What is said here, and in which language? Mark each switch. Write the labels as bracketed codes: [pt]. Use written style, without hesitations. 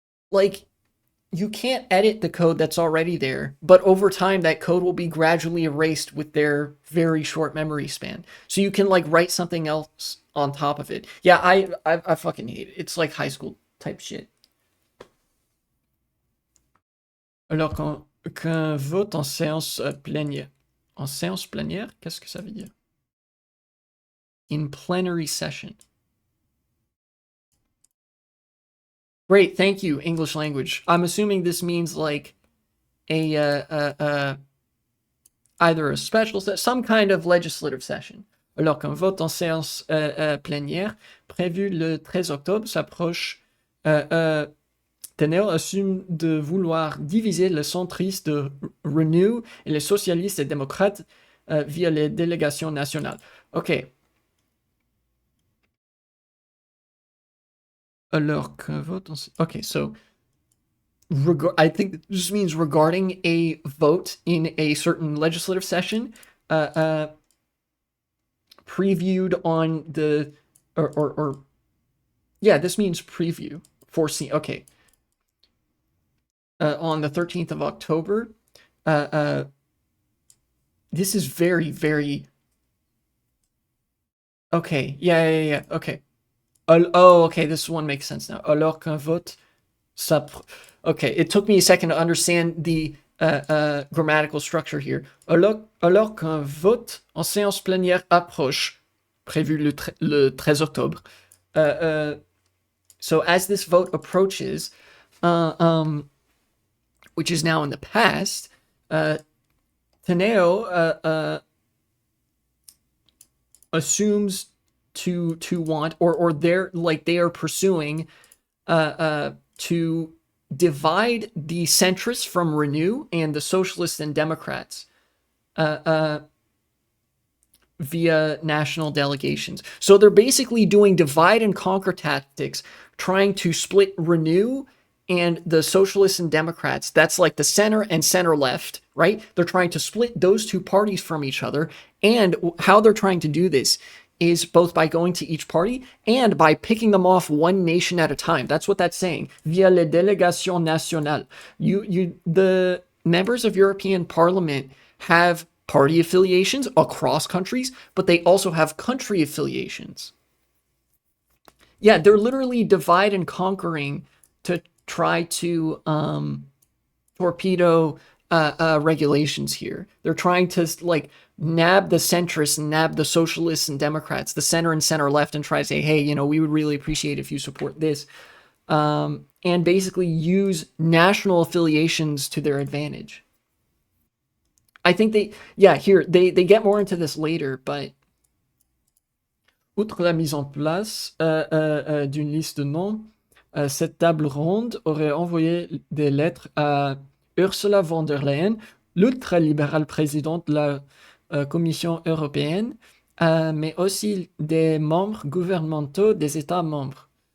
[en] Like, you can't edit the code that's already there, but over time that code will be gradually erased with their very short memory span. So you can like write something else on top of it. Yeah, I fucking hate it. It's like high school type shit. [fr] Alors qu'un vote en séance plénière. En séance plénière, qu'est-ce que ça veut dire? [en] In plenary session. Great, thank you, English language. I'm assuming this means like either a special some kind of legislative session. [fr] Alors qu'un vote en séance plénière prévu le 13 octobre s'approche, Teneo assume de vouloir diviser le centriste de Renew et les socialistes et démocrates via les délégations nationales. [en] Ok. [fr] Alors qu'un vote en... [en] Okay, so I think this means regarding a vote in a certain legislative session, previewed on the or yeah, this means preview, foreseen. Okay, on the 13th of October. This is very, very okay. Yeah. Okay. Oh, okay. This one makes sense now. [fr] Alors qu'un vote [en] okay, it took me a second to understand the grammatical structure here. [fr] Alors qu'un vote en séance plénière approche, prévu le 13 octobre. [en] So as this vote approaches, which is now in the past, Teneo assumes to want, or they're like they are pursuing to divide the centrists from Renew and the socialists and Democrats via national delegations. So they're basically doing divide and conquer tactics, trying to split Renew and the Socialists and Democrats. That's like the center and center left, right? They're trying to split those two parties from each other. And how they're trying to do this is both by going to each party and by picking them off one nation at a time. That's what that's saying. [fr] Via les délégations nationales. [en] The members of European Parliament have party affiliations across countries, but they also have country affiliations. Yeah, they're literally divide and conquering to try to torpedo regulations here. They're trying to like nab the centrists and nab the socialists and Democrats, the center and center left, and try to say, hey, you know, we would really appreciate if you support this, and basically use national affiliations to their advantage. I think they get more into this later, but [fr] outre la mise en place d'une liste de noms, cette table ronde aurait envoyé des lettres à Ursula von der Leyen, l'ultralibérale présidente de la Commission européenne, mais aussi des membres gouvernementaux des États membres.